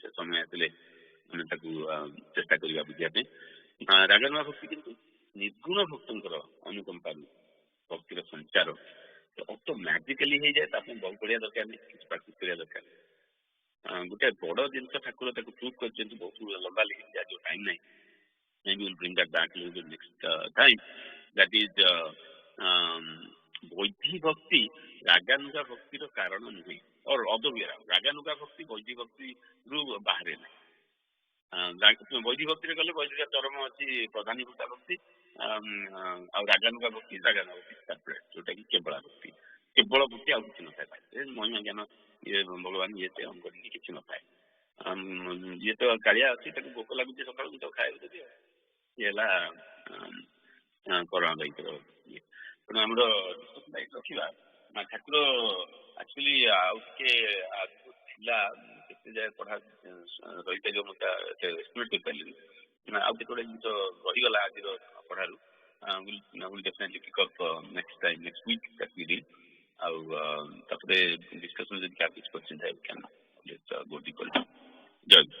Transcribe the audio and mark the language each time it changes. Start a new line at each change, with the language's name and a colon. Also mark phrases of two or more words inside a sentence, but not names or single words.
Odia: ସେ ସମୟ ଆସିଲେ ଆମେ ତାକୁ ଚେଷ୍ଟା କରିବା ବୁଝିବା ପାଇଁ। ରାଗନୁଆ ଭକ୍ତି କିନ୍ତୁ ନିର୍ଗୁଣ ଭକ୍ତଙ୍କର ଅନୁକମ୍ପାରୁ ଭକ୍ତିର ସଞ୍ଚାର ଅଟୋମେଟିକାଲି ହେଇଯାଏ। ତା ପାଇଁ ବହୁ ପଢିବା ଦରକାର ନାହିଁ, କିଛି ପ୍ରାକ୍ଟିସ କରିବା ଦରକାର। ଗୋଟେ ବଡ ଜିନିଷ ଠାକୁର ତାକୁ ପ୍ରୁଭ୍ କରିଛନ୍ତି, ବହୁତ ଲମ୍ବା ଲେଖିଛି, ଆଜି ଟାଇମ୍ ନାହିଁ।
English: Maybe we'll bring that back a little bit next time. That is
Odia: ବୈଧି ଭକ୍ତି ରାଗାନୁଗା ଭକ୍ତିର କାରଣ ନୁହେଁ,
English: or other way around.
Odia: ରାଗାନୁଗା ଭକ୍ତି ବୈଧି ଭକ୍ତିରୁ ବାହାରେ ନାହିଁ। ବୈଧି ଭକ୍ତିରେ ଗଲେ ବୈଧିକ ଚରମ ଅଛି ପ୍ରଧାନୀଭୂତା ଭକ୍ତି, ଆଉ ରାଗାନୁଗା ଭକ୍ତି ସେପାରେଟ୍, ଯୋଉଟା କି କେବଳ ଭକ୍ତି। କେବଳ ଭକ୍ତି ଆଉ କିଛି ନଥାଏ, ମହିମା ଜ୍ଞାନ ଇଏ ଭଗବାନ ଇଏ ସେ କରିକି କିଛି ନଥାଏ। ଇଏ ତ କାଳିଆ ଅଛି, ତାକୁ ଭୋକ ଲାଗୁଛି ସକାଳୁ ତ ଖାଇବାକୁ ଦେବି, ଆଉ ଇଏ ହେଲା କରୋନା ଦାୟିତ୍ୱର ଇଏ। ତେଣୁ ଆମର ରଖିବା ଠାକୁର ଆକ୍ଚୁଆଲି ଆଉ ଟିକେ ଆଗକୁ ଥିଲା, କେତେ ଯାଏ ପଢା ରହିପାରିବ ମୁଁ ତା ଏସ୍ଟିମେଟ୍ କରିପାରିଲିନି। ଆଉ କେତେ ଗୁଡ଼େ ଜିନିଷ ରହିଗଲା ଆଜିର ପଢାରୁ।
English: will definitely pick up next week that we did.
Odia: ଆଉ ତାପରେ ଡିସ୍କସନ ଯଦି କାହାର କିଛି କ୍ୱେଶ୍ଚିନ୍ ଥାଏ
English: can let's go deeper.
Odia: ଜୟ